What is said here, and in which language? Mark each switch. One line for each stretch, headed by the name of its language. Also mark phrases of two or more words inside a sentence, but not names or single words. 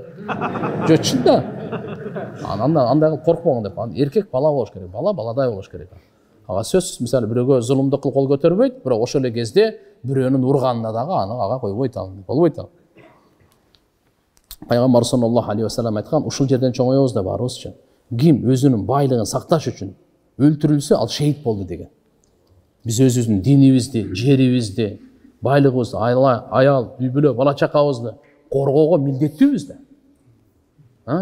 Kyrgyz: Жөтчүн да. Андай коркпоң деп. Эркек бала болуш керек. Бала баладай болуш керек. Ага сөзсүз, мисалы бирөөгө зулумдук кылып кол көтөрбөйт, бирок ошол эле кезде бирөөнүн урганына дагы аны ага койбойт ал. Болбойт ал. Пайгамбар
Arabic: صلى الله عليه وسلم
Kyrgyz: айткан: "Ушул жерден чоңоебуз да барыбыз үчүн. Ким өзүнүн байлыгын сакташ үчүн өлтүрүлсө, ал шейит болду" деген. Биз өзүбүздүн динибизди, жерибизди, байлыгыбызды, аял, үй бүлө, бала чакабызды коргоого милдеттүүбүз да.